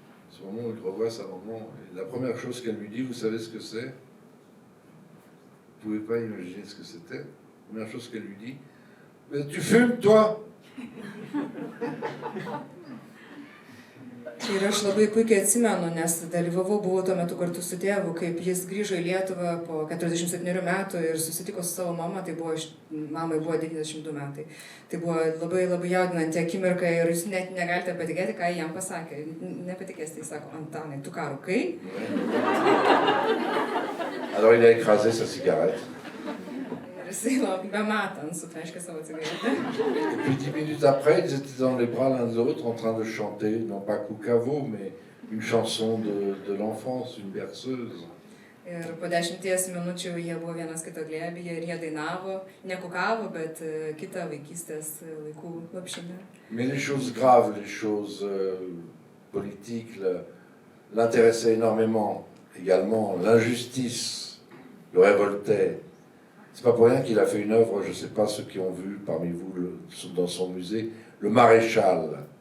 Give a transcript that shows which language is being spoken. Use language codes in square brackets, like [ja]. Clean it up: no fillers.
[fr] Ce moment où il revoit sa maman, et la première chose qu'elle lui dit, vous savez ce que c'est? Vous ne pouvez pas imaginer ce que c'était. La première chose qu'elle lui dit, mais tu fumes, toi? [lt] Ir aš labai puikiai atsimenu, nes dalyvavau, buvau tuo metu kartu su tėvu, kaip jis grįžo į Lietuvą po 47 metų ir susitiko su savo mama, tai buvo, mamai buvo 92 metai. Tai buvo labai labai jaudinanti akimirka ir jūs net negalite patikėti, ką jam pasakė. Nepatikėsite, jis sako, Antanai, tu ką rūkai? [fr] Alors il a écrasé sa cigarette. [lt] Ir jisai bematant sutraiškė savo cigaretę. [fr] Et puis 10 minutes après, ils étaient dans les bras l'un de l'autre en train de chanter, non pas Koukavo, mais une chanson de l'enfance, une berceuse. [lt] Ir po 10 minučių jie buvo vienas kito glėbyje ir jie dainavo, ne Kukavo, bet kitą vaikystės laikų lopšinę. [fr] Mais les choses graves, les choses politiques l'intéressaient énormément. Également, l'injustice le révoltait. C'est pas pour rien qu'il a fait une œuvre, je ne sais pas ceux qui ont vu parmi vous dans son musée, Le Maréchal.